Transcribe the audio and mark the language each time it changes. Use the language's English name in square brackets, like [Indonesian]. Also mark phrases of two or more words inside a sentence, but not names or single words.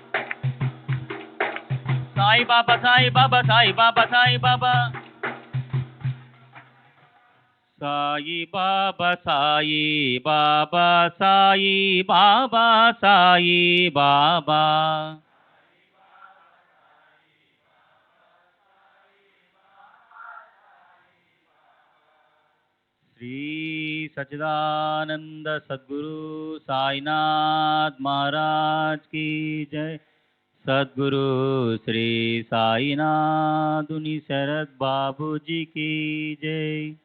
[Hindi] Sai Baba, Sai Baba, Sai Baba, Sai Baba. Sai Baba, Sai Baba, Sai Baba, Sai Baba. श्री सच्चिदानंद सद्गुरु साईनाथ महाराज की जय। सद्गुरु श्री साईनाथ उनी शरद बाबू जी की जय।